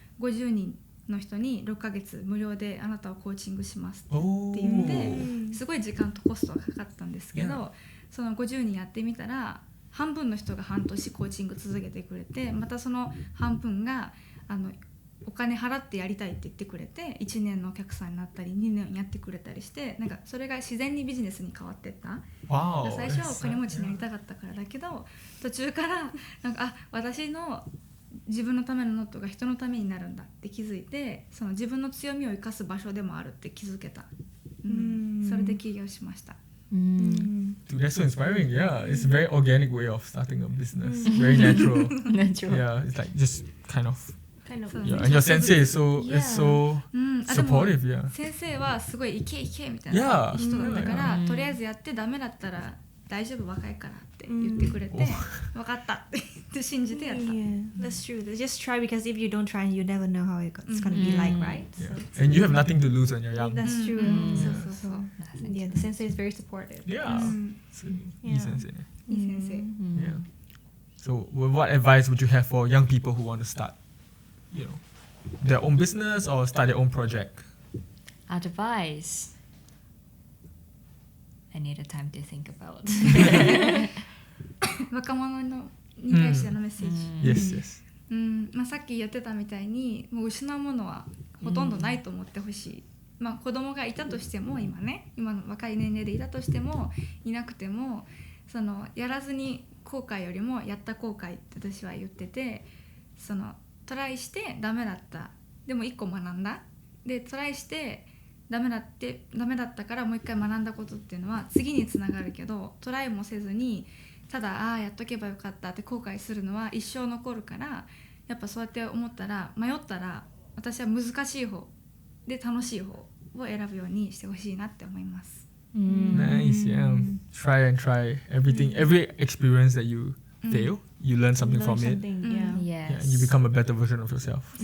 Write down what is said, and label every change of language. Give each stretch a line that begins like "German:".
Japanese: 50人の人に6ヶ月無料であなたをコーチングしますって言ってすごい時間とコストがかかったんですけどその50人やってみたら半分の人が半年コーチング続けてくれてまたその半分がお金払ってやりたいって言ってくれて1年のお客さんになったり2年やってくれたりしてなんかそれが自然にビジネスに変わってった。最初はお金持ちになりたかったからだけど途中からなんか私の自分のためのノートが人のためになるんだって気づいてその自分の強みを生かす場所でもあるって気づけた。それで起業しました。
English: Dude, that's so inspiring. Yeah, it's a very organic way of starting a business. Very natural. Yeah, it's like just kind of. Yeah, and your sensei is so supportive. Yeah.
Japanese: 先生はすごいイケイケみたいな人だったからとりあえずやってダメだったら大丈夫若いからって言ってくれて分かったって言って信じてやった。
English: That's true. Just try because if you don't try, you never know how it's gonna be like, right? Yeah. And you have nothing to lose when you're young. That's true. So. Yeah, the sensei is very supportive. Yeah.
Japanese: いい先生。
English: Yeah. So, what advice would you have for young people who want to start, their own business or start their own project? Advice. I need a time to think about.
Japanese: 若者に対してのメッセージ。
English: Yes.
Japanese: さっき言ってたみたいにもう失うものはほとんどないと思ってほしい。子供がいたとしても今の若い年齢でいたとしてもいなくてもそのやらずに後悔よりもやった後悔って私は言っててそのトライしてダメだった、でも1個学んだ、でトライしてダメだったからもう一回学んだことっていうのは次につながるけど、トライもせずにただやっとけばよかったって後悔するのは一生残るから、やっぱそうやって思ったら、迷ったら私は難しい方で楽しい方を選ぶようにしてほしいなって思います。
English: Nice, yeah. Try and try everything. Every experience that you fail, you learn something from it. Yeah. Yeah, you become a better version of yourself.